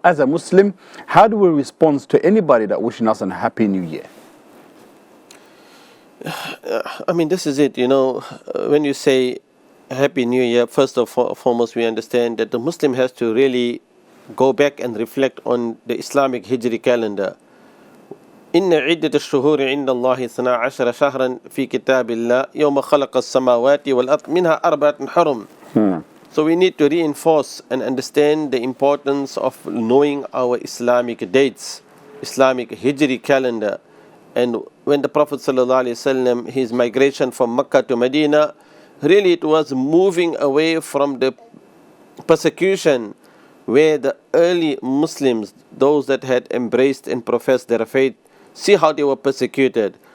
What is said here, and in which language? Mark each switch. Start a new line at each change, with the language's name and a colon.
English: As a Muslim, how do we respond to anybody that wishing us a happy new year? This is it, when you say Happy New Year, first and foremost, we understand that the Muslim has to really go back and reflect on the Islamic Hijri calendar.
Arabic: إن عدة الشهور عند الله 12 شهرا في كتاب الله يوم خلق السماوات والأرض منها أربعة حرم.
English: So we need to reinforce and understand the importance of knowing our Islamic dates, Islamic Hijri calendar. And when the Prophet ﷺ, his migration from Mecca to Medina, really it was moving away from the persecution where the early Muslims, those that had embraced and professed their faith, see how they were persecuted.